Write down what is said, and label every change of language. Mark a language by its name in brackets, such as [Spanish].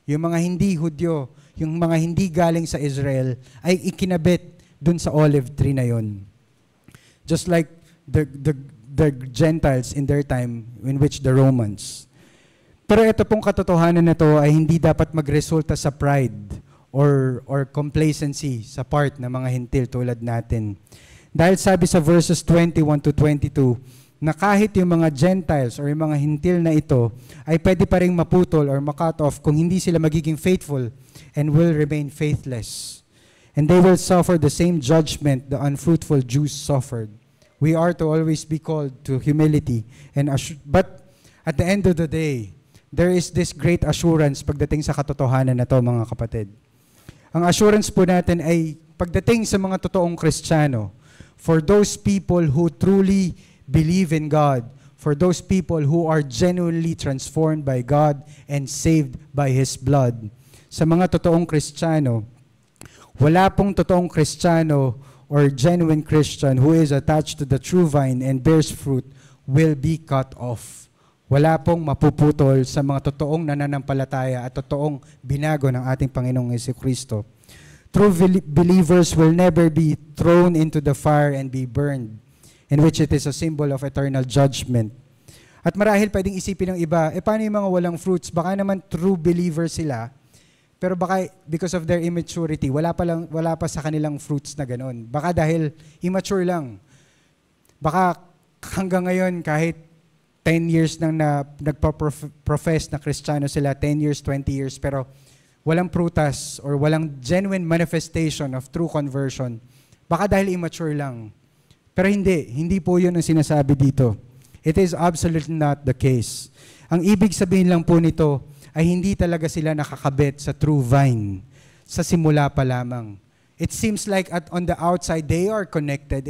[Filipino] Yung mga hindi Hudyo, yung mga hindi galing sa Israel, ay ikinabit dun sa olive tree na yon. [English] Just like the Gentiles in their time, in which the Romans. [Filipino] Pero ito pong katotohanan na to ay hindi dapat magresulta sa [English] pride or complacency [Filipino] sa part ng mga hintil tulad natin. Dahil sabi sa verses 21 to 22, na kahit yung mga Gentiles or yung mga hintil na ito ay pwede pa rin maputol or makat off kung hindi sila magiging [English] faithful and will remain faithless. And they will suffer the same judgment the unfruitful Jews suffered. We are to always be called to humility. But at the end of the day, there is this great assurance [Filipino] pagdating sa katotohanan na to, mga kapatid. Ang assurance po natin ay pagdating sa mga totoong Kristiyano, [English] for those people who truly believe in God, for those people who are genuinely transformed by God and saved by His blood, [Filipino] sa mga totoong Kristiyano, [English] wala pong totoong Kristiyano or genuine Christian who is attached to the true vine and bears fruit will be cut off. [Filipino] Wala pong mapuputol sa mga totoong nananampalataya at totoong binago ng ating Panginoong Jesucristo. [English] True believers will never be thrown into the fire and be burned, in which it is a symbol of eternal judgment. [Filipino] At marahil pwedeng isipin ng iba, paano yung mga walang fruits? Baka naman [English] true believers [Filipino] sila, pero baka [English] because of their immaturity, [Filipino] wala pa sa kanilang fruits na ganoon. Baka dahil immature lang. Baka hanggang ngayon kahit 10 years nang nagpo-profess na Kristiyano sila, 10 years, 20 years, pero walang prutas or walang [English] genuine manifestation of true conversion. [Filipino] Baka dahil immature lang. Pero hindi po yun ang sinasabi dito. [English] It is absolutely not the case. [Filipino] Ang ibig sabihin lang po nito ay hindi talaga sila nakakabit sa true vine sa simula pa lamang. [English] It seems like on the outside, they are connected.